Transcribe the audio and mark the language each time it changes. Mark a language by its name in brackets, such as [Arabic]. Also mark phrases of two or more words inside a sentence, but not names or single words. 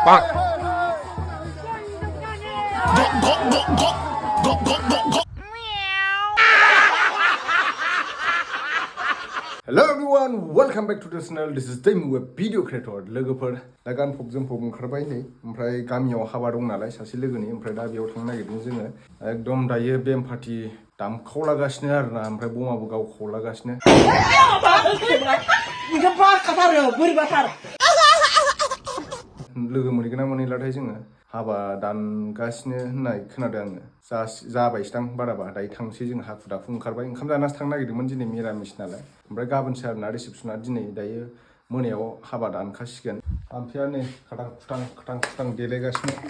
[English] Hello everyone, welcome back to the channel. This is Tim with video creator. [Bodo] लोगोफोर दा गानफब ओंखारबाय नै ओमफ्राय गामियाव हाबा दं नालाय सासे लोगोनि ओमफ्राय दा बेयाव थांनो नागिरदों जोङो एकदम दायो बेम पार्टी दामखावलागासिनो आरोना ओमफ्राय बमाबो गावखावलागासिनो लोगो मोनगोन ना मोनैलाथाय जोङो हाबा दानगासिनो होननाय खोनादों आङो जाबायसदां बाराबा दायो थांसै जों हाखु दाखु ओंखारबाय ओंखाम जानासो थांनो नागिरदोंमोन दिनै मिरामिस नालाय ओमफ्राय गाबोनसो आरोना रिसेपसना दिनै दायो मोनायाव हाबा दानखासिगोन आमफ्राय नै खाटां खुटां देलायगासिनो